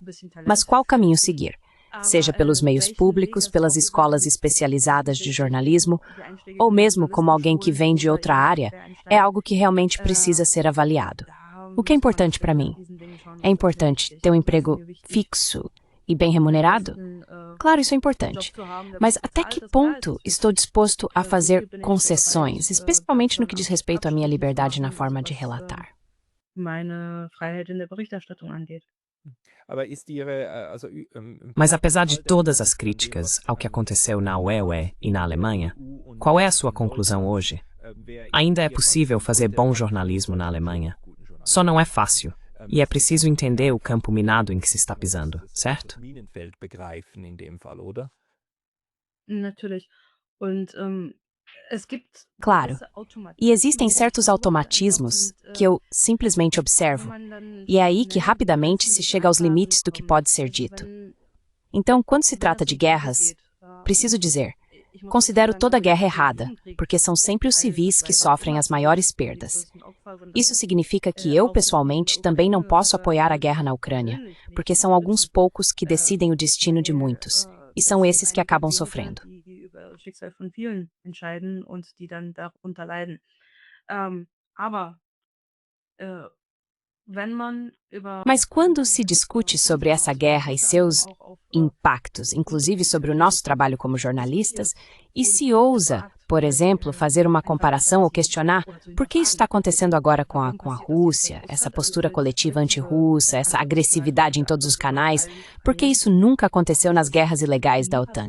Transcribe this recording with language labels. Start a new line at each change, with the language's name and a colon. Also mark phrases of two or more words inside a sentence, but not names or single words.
Portuguese: Mas qual caminho seguir? Seja pelos meios públicos, pelas escolas especializadas de jornalismo, ou mesmo como alguém que vem de outra área, é algo que realmente precisa ser avaliado. O que é importante para mim? É importante ter um emprego fixo E bem remunerado? Claro, isso é importante. Mas até que ponto estou disposto a fazer concessões, especialmente no que diz respeito à minha liberdade na forma de relatar?
German: Meine Freiheit in der Berichterstattung angeht.
Portuguese: Mas apesar de todas as críticas ao que aconteceu na UEE e na Alemanha, qual é a sua conclusão hoje? Ainda é possível fazer bom jornalismo na Alemanha. Só não é fácil. E é preciso entender o campo minado em que se está pisando, certo?
German: Natürlich. Und, es gibt
Portuguese: Claro.
German: gewisse
Portuguese: E existem
German: Automatismen,
Portuguese: certos automatismos que eu simplesmente observo,
German: man dann
Portuguese: e é aí que
German: schnell
Portuguese: rapidamente se chega aos limites do que pode ser dito. Então, quando se trata de guerras, preciso dizer, considero toda guerra errada, porque são sempre os civis que sofrem as maiores perdas. Isso significa que eu, pessoalmente, também não posso apoiar a guerra na Ucrânia, porque são alguns poucos que decidem o destino de muitos, e são esses que acabam sofrendo.
German: Die über das Schicksal von vielen entscheiden und die dann darunter leiden. Aber, wenn man über
Portuguese: Mas quando se discute sobre essa guerra e seus impactos, inclusive sobre o nosso trabalho como jornalistas, e se ousa, por exemplo, fazer uma comparação ou questionar por que isso está acontecendo agora com a Rússia, essa postura coletiva anti-russa, essa agressividade em todos os canais, por que isso nunca aconteceu nas guerras ilegais da OTAN?